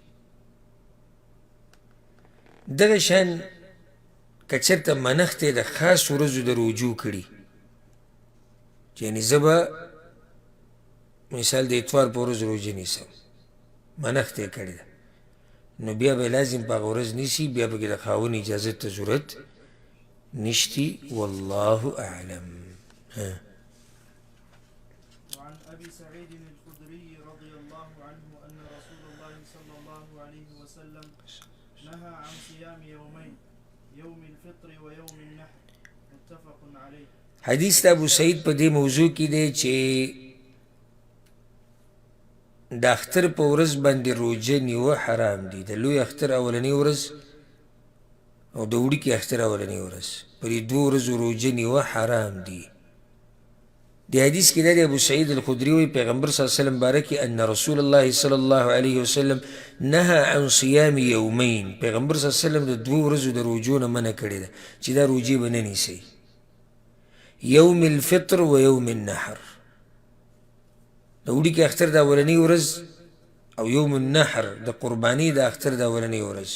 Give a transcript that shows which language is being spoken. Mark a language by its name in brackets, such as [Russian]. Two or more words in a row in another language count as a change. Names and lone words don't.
[Pashto] دغه شان که چېرته منښت یې د خاص ورځو د روجو کړي، یعنې زه به مثال د اتوار په ورځ روجه نیسم، منښت یې کړې ده، نو بیا به لازم په هغه ورځ نیسي، بیا پکې د خاوند اجازت ته ضرورت نشتی. [Arabic] والله اعلم. وعن أبي سعيد الخدري رضي الله عنه أن رسول الله صلى الله عليه وسلم نهى عن صيام يومين، يوم الفطر ويوم النحر، متفق عليه. [Pashto] حدیث د ابو سعید په دې موضوع کې دی چې د اختر په ورځ باندې روجه نیوه حرام دي، د لوی اختر اولنۍ ورځ او د وړوکي اختر اولنۍ ورځ، په دې دوو ورځو روجه نیوه حرام دي. د حدیث کې دا د ابو سعید الخدري وایي پیغمبر [Arabic] صلی الله علیه وسلم [Pashto] باره کې [Arabic] ان رسول الله صلی الله علیه وسلم نهى عن صیام یومین، [Pashto] پیغمبر [Arabic] صلی الله علیه وسلم [Pashto] د دوو ورځو د روجو نه منع کړې ده چې دا روجې به نه نیسئ، [Arabic] یوم الفطر و یوم النحر، [Pashto] د وړوکي اختر د اولنۍ ورځ او [Arabic] یوم النحر [Pashto] د قربانۍ د اختر د اولنۍ ورځ.